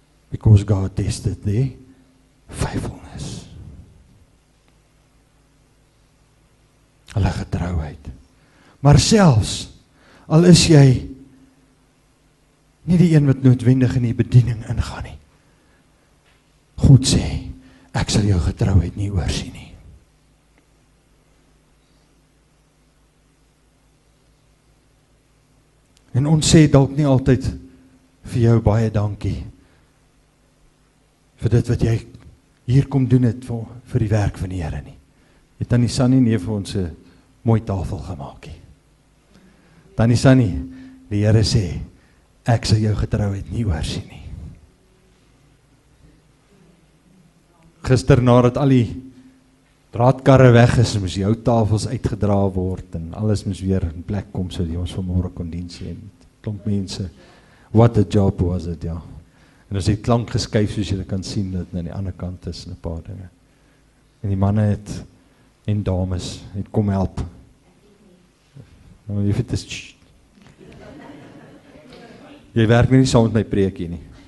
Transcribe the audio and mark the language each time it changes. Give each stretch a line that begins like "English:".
English: Because God tested their faithfulness.
Afrikaans: Hulle getrouheid. Maar selfs, al is jy nie die een wat noodwendig in die bediening ingaan nie. God sê, ek sal jou getrouheid nie oorsien nie. En ons sê dalk nie altyd vir jou baie dankie vir dit wat jy hier kom doen het vir die werk van die Here nie. Het Tannie Sannie nie vir ons 'n mooi tafel gemaak nie. Tannie Sannie, die Here sê, ek sal jou getrouheid nie oorsien nie. Gister nadat al die draadkarre weg is, moes die ou tafels uitgedra word en alles moes weer in plek kom, so die ons vanmôre kon dien sê. Klomp mense,
English: what a job was it, ja.
Afrikaans: En ons het klank geskuif, soos julle kan sien, dat aan die ander kant is 'n paar dinge. En die manne het, en dames, het kom help. Nou, jy weet, jy werk nie saam met my preekie nie.